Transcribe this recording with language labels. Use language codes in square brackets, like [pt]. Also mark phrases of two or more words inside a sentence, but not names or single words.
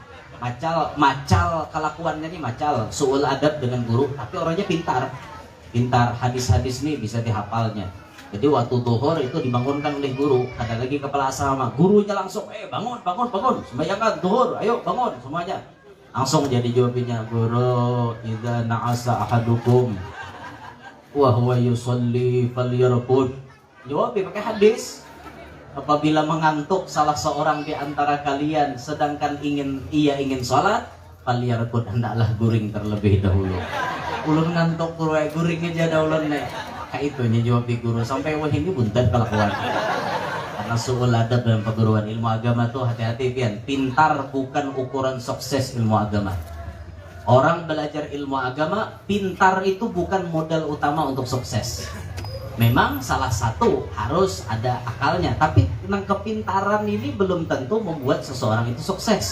[id] Macal kelakuannya nih macal, [ar] سوء الأدب [id] dengan guru, tapi orangnya pintar. Pintar hadis-hadis nih bisa dihafalnya. Jadi waktu zuhur itu dibangunkan oleh guru, ada lagi kepala asrama, gurunya langsung bangun, sembahyangkan zuhur, ayo bangun semuanya. Langsung jadi jawabnya, guru [ar] إذا نعس أحدكم وهو يصلي فليرقد. [id] Jawab pakai hadis. Apabila mengantuk salah seorang di antara kalian sedangkan ia ingin sholat, [ar] فليرقد, [id] hendaklah guring terlebih dahulu. [bjn] Ulun ngantuk guring aja dah ulun nih. Kayak itu nya jawab di guru sampai wah ini buntat kelakuan. [id] Karena [ar] سوء الأدب [id] dalam perguruan ilmu agama tuh hati-hati pian. Pintar bukan ukuran sukses ilmu agama. Orang belajar ilmu agama, pintar itu bukan modal utama untuk sukses. Memang salah satu harus ada akalnya, tapi nang kepintaran ini belum tentu membuat seseorang itu sukses.